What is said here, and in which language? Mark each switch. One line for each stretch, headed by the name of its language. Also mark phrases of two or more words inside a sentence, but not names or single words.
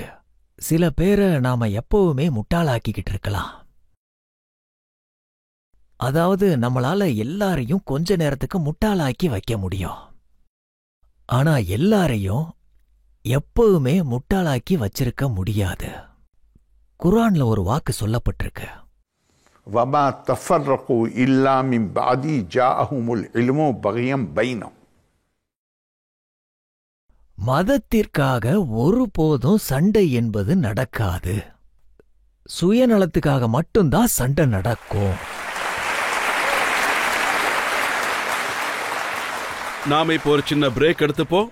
Tamil: சில பேரை நாம எப்பவுமே முட்டாளாக்கிக்கிட்டு இருக்கலாம். அதாவது நம்மளால எல்லாரையும் கொஞ்ச நேரத்துக்கு முட்டாளாக்கி வைக்க முடியும். ஆனா எல்லாரையும் எப்பவுமே முட்டாளாக்கி வச்சிருக்க முடியாது. குர்ஆன்ல ஒரு வாக்கு சொல்லப்பட்டிருக்கு.
Arabic: وما تفرقوا إلا من بعد جاءهم العلم بغيا بينهم.
Tamil: மதத்திற்காக ஒருபோதும் சண்டை என்பது நடக்காது. சுயநலத்துக்காக மட்டும்தான் சண்டை நடக்கும். நாம இப்போ ஒரு சின்ன பிரேக் எடுத்துப்போம்.